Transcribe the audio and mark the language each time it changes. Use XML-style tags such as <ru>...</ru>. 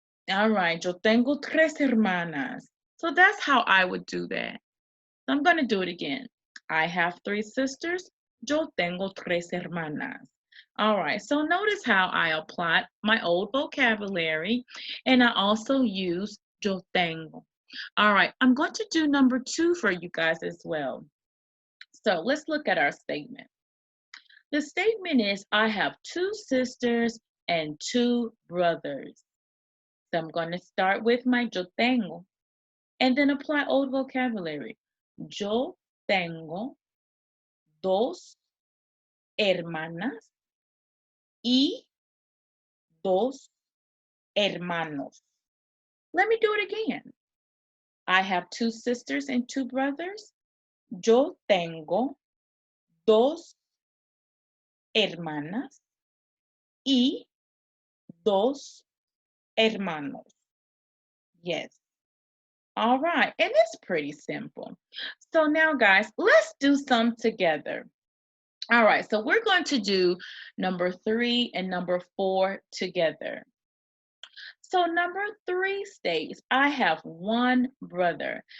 <en>All right,</en> <es>yo tengo tres hermanas.</es> <en>So that's how I would do that. So I'm going to do it again. I have 3 sisters.</en> <es>Yo tengo tres hermanas.</es> <en>All right, so notice how I applied my old vocabulary and I also use</en> <es>yo tengo.</es> <en>All right, I'm going to do number 2 for you guys as well. So let's look at our statement. The statement is I have 2 sisters and 2 brothers. So I'm going to start with my</en> <es>yo tengo</es> <en>and then apply old vocabulary.</en> <es>Yo tengo 2 hermanas y 2 hermanos.</es> <en>Let me do it again. I have 2 sisters and 2 brothers.</en> <es>Yo tengo 2 hermanas y 2 hermanos.</es> <en>Yes. All right. And it's pretty simple. So now, guys, let's do some together. All right. So we're going to do number 3 and number 4 together. So number 3 states, I have 1 brother.</en>